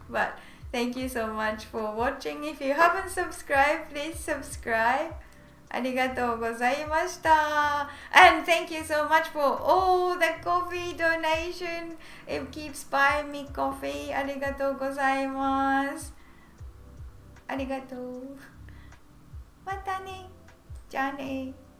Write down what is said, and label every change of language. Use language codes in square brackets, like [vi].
[en] But thank you so much for watching. If you haven't subscribed, please subscribe. [ja] ありがとうございました。 [en] And thank you so much for all the coffee donation. It keeps buying me coffee. [ja] ありがとうございます。ありがとう。またね。じゃあね。